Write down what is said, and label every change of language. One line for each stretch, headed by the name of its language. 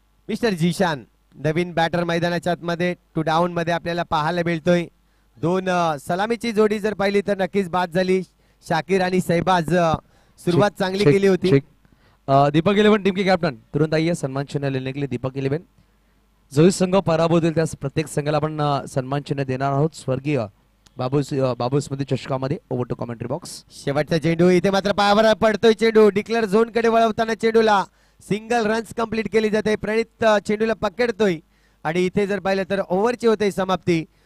Marathi: Mister Zeeshan नवीन batter मैदानाच्या आतमध्ये 2 down मध्ये आपल्याला पाहायला मिळतोय. 2 सलामीची जोडी जर पाहिली तर नक्कीच बाद झाली. शाकीर आणि सैबाज सुरुवात चांगली केली होती.
Hindi: दीपक 11 टीम के कैप्टन तुरंत आइए सम्मान चिन्ह लेने के लिए.
Marathi: दीपक 11 जो संघ पराभूत होईल त्या प्रत्येक संघाला आपण सन्मान चिन्ह देणार आहोत. स्वर्गीय बाबू स्मृती चषकामध्ये.
English: Over to commentary box.
Marathi: शेवटचा चेंडू इथे मात्र पायावर पडतोय. चेंडू डिक्लेअर झोन कडे वळवताना चेंडूला सिंगल रन्स कंप्लीट केली जाते. प्रणित चेंडूला पकडतोय आणि इथे जर पाहिलं तर ओव्हरची होते समाप्ती.